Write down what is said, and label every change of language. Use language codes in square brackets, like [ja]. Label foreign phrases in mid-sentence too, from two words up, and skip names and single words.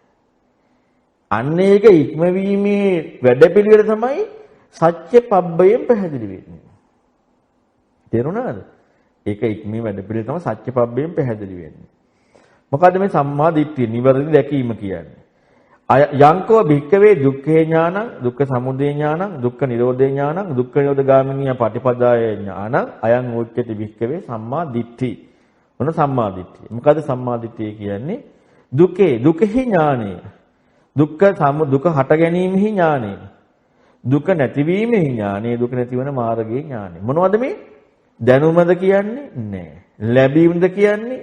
[si] අන්න ඒක ඉක්මවීමේ වැඩපිළිවෙල තමයි සත්‍ය පබ්බයෙන් පැහැදිලි වෙන්නේ. තේරුණාද? ඒක ඉක්මීමේ වැඩපිළිවෙල තමයි සත්‍ය පබ්බයෙන් පැහැදිලි වෙන්නේ. මොකද්ද මේ සම්මා දිට්ඨිය නිවැරදි දැකීම කියන්නේ? [pi] යංකෝ භික්කවේ දුක්ඛේ ඥානං, දුක්ඛ සමුදය ඥානං, දුක්ඛ නිරෝධේ ඥානං, දුක්ඛ නිරෝධ ගාමිනී පටිපදාය ඥානං, අයං උච්චති භික්කවේ සම්මා දිට්ඨි. [si] මොන සම්මා දිට්ඨිය? මොකද්ද සම්මා දිට්ඨිය කියන්නේ? දුකෙහි ඥානය. දුක්ඛ හට ගැනීමෙහි ඥානය. දුක නැතිවීමෙහි ඥානය. දුක නැතිවන මාර්ගයේ ඥානය. මොනවද මේ? දැනුමද කියන්නේ? නෑ. ලැබීමද කියන්නේ? නෑ.